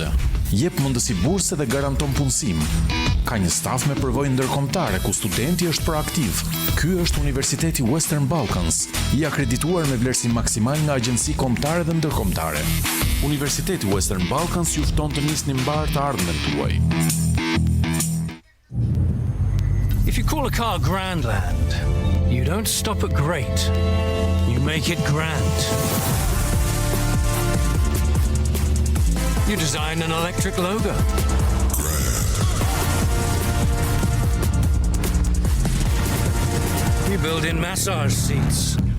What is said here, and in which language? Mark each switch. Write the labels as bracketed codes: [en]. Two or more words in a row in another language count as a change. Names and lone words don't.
[sq] Jep mundësi burse dhe garanton punësim. Ka një staf me përvojë ndërkombëtare ku studenti është proaktiv. Ky është Universiteti Western Balkans, i akredituar me vlerësim maksimal nga agjenci kombëtare dhe ndërkombëtare. Universiteti Western Balkans ju fton të nisni mbar të ardhmen tuaj. [en] If you call a car Grandland, you don't stop at great. You make it grand. You design an electric logo. You build in massage seats.